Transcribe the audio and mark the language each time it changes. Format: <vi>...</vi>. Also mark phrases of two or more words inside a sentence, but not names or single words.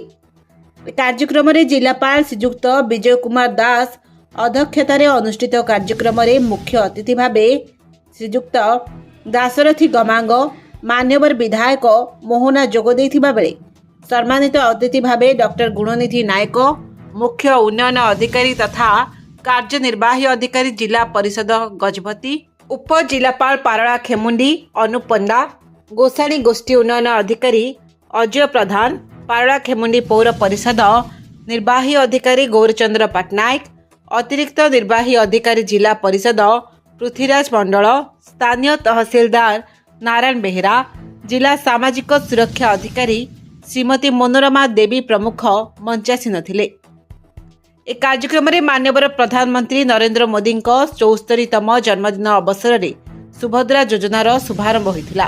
<or>କାର୍ଯ୍ୟକ୍ରମ ମେଁ ଜିଲ୍ଲାପାଳ ଶ୍ରୀଯୁକ୍ତ ବିଜୟ କୁମାର ଦାସ ଅଧ୍ୟକ୍ଷତାର ଅନୁଷ୍ଠିତ କାର୍ଯ୍ୟକ୍ରମ ମେଁ ମୁଖ୍ୟ ଅତିଥି ଭାବ ଶ୍ରୀଯୁକ୍ତ ଦାଶରଥି ଗମାଙ୍ଗ ମାନ୍ୟବର ବିଧାୟକ ମୋହନା ଯୋଗ ଦେଇଥିବା ବେଳେ ସମ୍ମାନିତ ଅତିଥି ଭାବ ଡକ୍ଟର ଗୁଣନିଧି ନାୟକ ମୁଖ୍ୟ ଉନ୍ନୟନ ଅଧିକାରୀ ତଥା କାର୍ଯ୍ୟନିର୍ବାହୀ ଅଧିକାରୀ ଜିଲ୍ଲା ପରିଷଦ ଗଜପତି ଉପ ଜିଲ୍ଲାପାଳ ପାରଳା ଖେମୁଣ୍ଡି ଅନୁପ ପଣ୍ଡା ଗୋସାଣି ଗୋଷ୍ଠୀ ଉନ୍ନୟନ ଅଧିକାରୀ ଅଜୟ ପ୍ରଧାନ ପାରଳା ଖେମୁଣ୍ଡି ପୌର ପରିଷଦ ନିର୍ବାହୀ ଅଧିକାରୀ ଗୌରଚନ୍ଦ୍ର ପଟ୍ଟନାୟକ ଅତିରିକ୍ତ ନିର୍ବାହୀ ଅଧିକାରୀ ଜିଲ୍ଲା ପରିଷଦ ପୃଥ୍ୱୀରାଜ ମଣ୍ଡଳ ସ୍ଥାନୀୟ ତହସିଲଦାର ନାରାୟଣ ବେହେରା ଜିଲ୍ଲା ସାମାଜିକ ସୁରକ୍ଷା ଅଧିକାରୀ ଶ୍ରୀମତୀ ମନୋରମା ଦେବୀ ପ୍ରମୁଖ ମଞ୍ଚାସୀନ ଥିଲେ। ଏ କାର୍ଯ୍ୟକ୍ରମ ମେଁ ମାନ୍ୟବର ପ୍ରଧାନମନ୍ତ୍ରୀ ନରେନ୍ଦ୍ର ମୋଦୀ 74ତମ ଜନ୍ମଦିନ ଅବସର ମେଁ ସୁଭଦ୍ରା ଯୋଜନାର ଶୁଭାରମ୍ଭ ହୋଇଥିଲା।</or>